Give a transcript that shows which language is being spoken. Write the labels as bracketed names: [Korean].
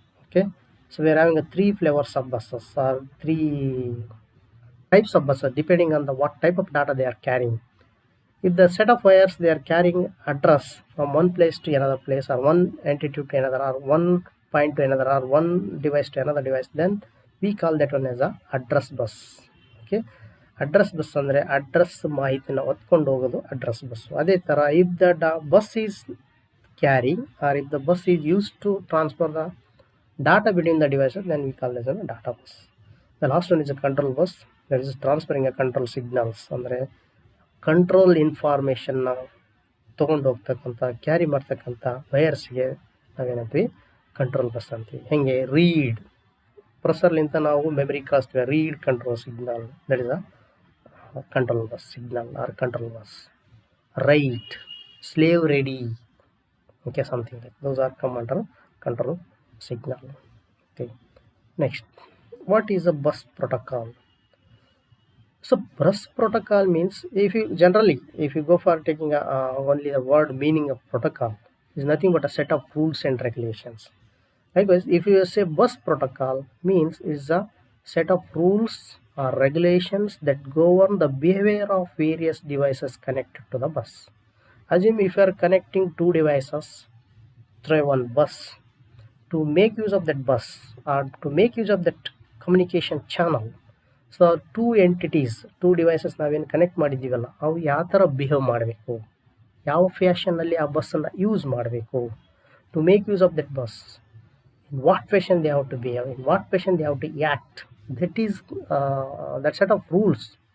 [English] Okay, so we are having a three flavors of buses or three types of buses depending on the what type of data they are carrying. If the set of wires they are carrying address from one place to another place, or one entity to another, or one point to another, or one device to another device, then we call that one as a address bus. [Kannada] Okay, address bus ಅಂದ್ರೆ address ಮಾಹಿತಿನ ಹೊತ್ಕೊಂಡು ಹೋಗೋದು address bus. ಅದೇ ಥರ [English] if the bus is carrying, or if the bus is used to transfer the data between the devices, then we call this as a data bus. The last one is a control bus, that is transferring a control signals, [Kannada] ಅಂದರೆ control ಇನ್ಫಾರ್ಮೇಷನ್ನ ತೊಗೊಂಡು ಹೋಗ್ತಕ್ಕಂಥ carry ಮಾಡ್ತಕ್ಕಂಥ ವಯರ್ಸ್ಗೆ ನಾವೇನಂತೀವಿ control bus ಅಂತೀವಿ. ಹೆಂಗೆ read ಪ್ರೊಸೆಸರ್ಲಿಂತ ನಾವು memory ಕಳಿಸ್ತೀವಿ, read control signal, [English] that is a control bus [Kannada] signal R control bus. [English] Right, slave ready, okay, something like those are come under control signal. Okay, next, what is a bus protocol? So bus protocol means, if you go for taking only the word meaning of protocol, is nothing but a set of rules and regulations. Likewise, if you say bus protocol means is a set of rules are regulations that govern the behavior of various devices connected to the bus. Assume if you are connecting two devices through one bus, to make use of that bus or to make use of that communication channel, so two entities two devices [Kannada] ನಾವೇನು connect ಮಾಡಿದ್ದೀವಲ್ಲ ಅವು ಯಾವ ಥರ behave ಮಾಡಬೇಕು, ಯಾವ ಫ್ಯಾಷನ್ನಲ್ಲಿ ಆ ಬಸ್ಸನ್ನು use ಮಾಡಬೇಕು, [English] to make use of that bus, in what fashion they have to behave, in what fashion they have to act, that is that set of rules